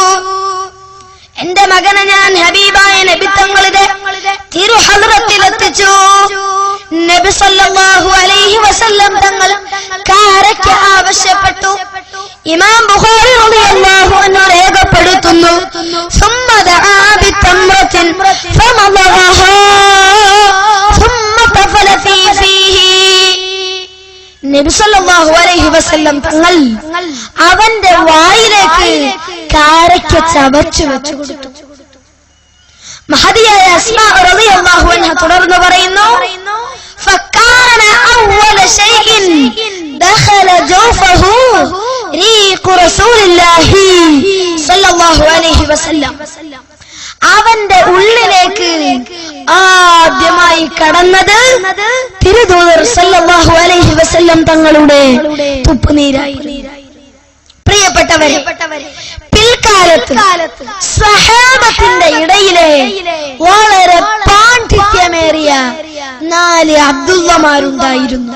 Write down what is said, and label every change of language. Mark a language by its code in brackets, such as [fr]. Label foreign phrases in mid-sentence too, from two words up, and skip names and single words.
[ml] എന്റെ മകനെ ഞാൻ ഹബീബായ നബി തങ്ങളുടെ തിരുഹദ്റത്തിലെത്തിച്ചു. നബി [ar] صلى الله عليه وسلم [ml] തങ്ങൾ കാരക്ക ആവശ്യപ്പെട്ടു. ഇമാം ബുഖാരി [ar] رضي الله عنه [ml] രേഖപ്പെടുത്തുന്നു, [ar] ثم دعا بتمرة فمضغها ثم طفل في فيه. [ml] നബി [ar] صلى الله عليه وسلم [ml] തങ്ങൾ അവന്റെ വായിലേക്ക് കാരക്ക ചവച്ചു വെച്ചു കൊടുത്തു. മഹദിയായ അസ്മാ [ar] رضي الله عنها [ml] തുടർന്ന് പറയുന്നു, [ar] فكان أول شيء دخل جوفه ريق رسول الله صلى الله عليه وسلم. [ml] അവന്റെ ഉള്ളിലേക്ക് ആദ്യമായി കടന്നത് തിരുദൂതർ [ar] صلى الله عليه وسلم [ml] തങ്ങളുടെ തുപ്പുനീരായി. പ്രിയപ്പെട്ടവരെ, പിൽക്കാലത്ത് സഹാബത്തിന്റെ ഇടയിലെ വളരെ പാണ്ഡിത്യമേറിയ 4 അബ്ദുള്ളമാരുണ്ടായിരുന്നു.